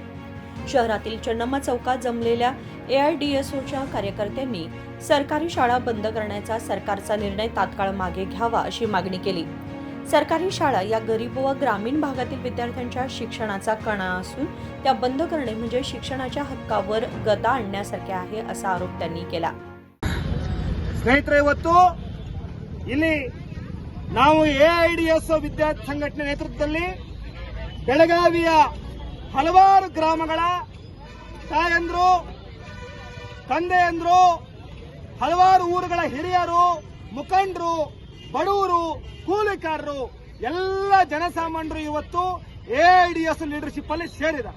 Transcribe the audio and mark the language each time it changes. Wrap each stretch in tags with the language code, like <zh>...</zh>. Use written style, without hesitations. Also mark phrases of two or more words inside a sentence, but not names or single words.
<mr>शहरातील चन्नम्मा चौकात जमलेल्या AIDSOच्या कार्यकर्त्यांनी सरकारी शाळा बंद करण्याचा सरकारचा निर्णय तात्काळ मागे घ्यावा अशी मागणी केली। सरकारी शाळा या गरीब व ग्रामीण भागातील विद्यार्थ्यांच्या शिक्षणाचा कणा असून त्या बंद करणे म्हणजे शिक्षणाच्या हक्कावर गदा आणण्यासारखे आहे असा आरोप त्यांनी केला।</mr> <kn>ಸ್ನೇಹಿತರೆ, ಇವತ್ತು ಇಲ್ಲಿ ನಾವು AIDSO ವಿದ್ಯಾರ್ಥಿ ಸಂಘಟನೆ ನೇತೃತ್ವದಲ್ಲಿ ಬೆಳಗಾವಿಯ ಹಲವಾರು ಗ್ರಾಮಗಳ ತಾಯಂದ್ರು, ತಂದೆಯಂದ್ರು, ಹಲವಾರು ಊರುಗಳ ಹಿರಿಯರು, ಮುಖಂಡರು, ಬಡವರು, ಕೂಲಿಕಾರರು ಎಲ್ಲ ಜನಸಾಮಾನ್ಯರು ಇವತ್ತು AIDSO ಲೀಡರ್ಶಿಪ್ ಅಲ್ಲಿ ಸೇರಿದ್ದಾರೆ।</kn>